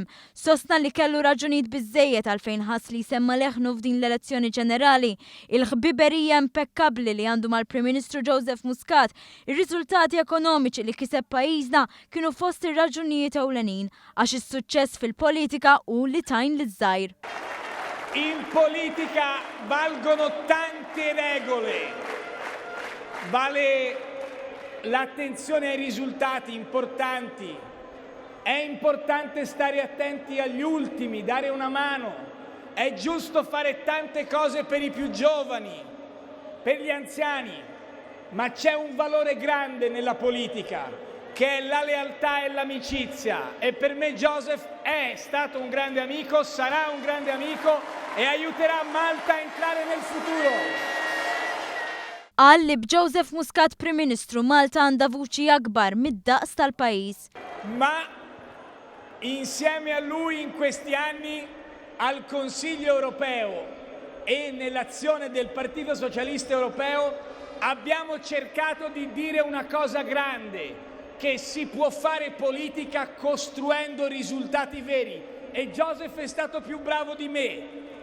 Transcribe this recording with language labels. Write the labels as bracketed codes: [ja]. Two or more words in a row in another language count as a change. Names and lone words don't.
[mt] Sostna li kellu raġunijiet biżżejjed għalfejn ħass li semma leħnu f'din l-elezzjoni ġenerali, il-ħbiberija impeccabbli li għandu mal-Prim Ministru Joseph Muscat, ir-riżultati ekonomiċi li kiseb pajjiżna kienu fost ir-raġunijiet ewlenin għax is-suċċess fil-politika u li tajn liż-żgħir. [it] In politica valgono tante regole. Vale l'attenzione ai risultati importanti. È importante stare attenti agli ultimi, dare una mano. È giusto fare tante cose per i più giovani, per gli anziani. Ma c'è un valore grande nella politica, che è la lealtà e l'amicizia. E per me Joseph è stato un grande amico, sarà un grande amico e aiuterà Malta a entrare nel futuro. [mt] Qal li b'Joseph Muscat Prim Ministru Malta għandha vuċi akbar mid-daqs tal-pajjiż. [it] Ma insieme a lui in questi anni al Consiglio europeo e nell'azione del Partito Socialista Europeo abbiamo cercato di dire una cosa grande, che si può fare politica costruendo risultati veri e Joseph è stato più bravo di me.